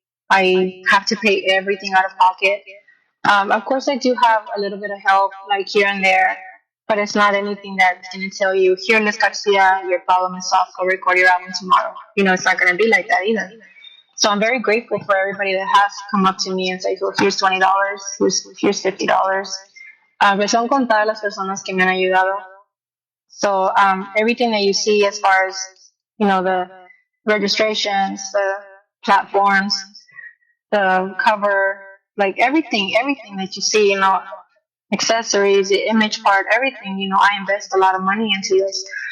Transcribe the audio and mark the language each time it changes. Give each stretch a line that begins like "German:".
English: I have to pay everything out of pocket. Of course, I do have a little bit of help, like here and there, but it's not anything that's going to tell you, here, Miss Garcia, your problem is solved, go record your album tomorrow. It's not going to be like that either. So I'm very grateful for everybody that has come up to me and say, well, here's $20, here's $50.
Spanish: Son contadas las personas que me han ayudado.
English: So everything that you see as far as, the registrations, the platforms, the cover, like everything that you see, accessories, the image part, everything, I invest a lot of money into this.